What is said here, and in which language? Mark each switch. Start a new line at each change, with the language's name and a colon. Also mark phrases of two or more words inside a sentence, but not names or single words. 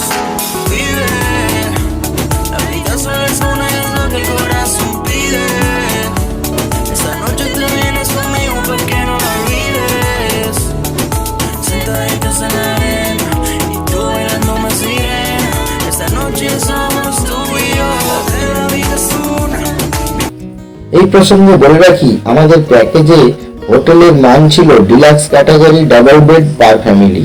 Spanish: Vive, la vida solo es una y es lo que el corazón pide. Esta noche te vienes conmigo pa' que no la olvides. Sentaditos en la arena y tú bailando más sirena. Esta noche somos tú y yo, la vida es una.
Bangla: এই প্রসঙ্গে বলে রাখি, আমাদের প্যাকেজে হোটেলের মান ছিল
English: deluxe category double bed per family.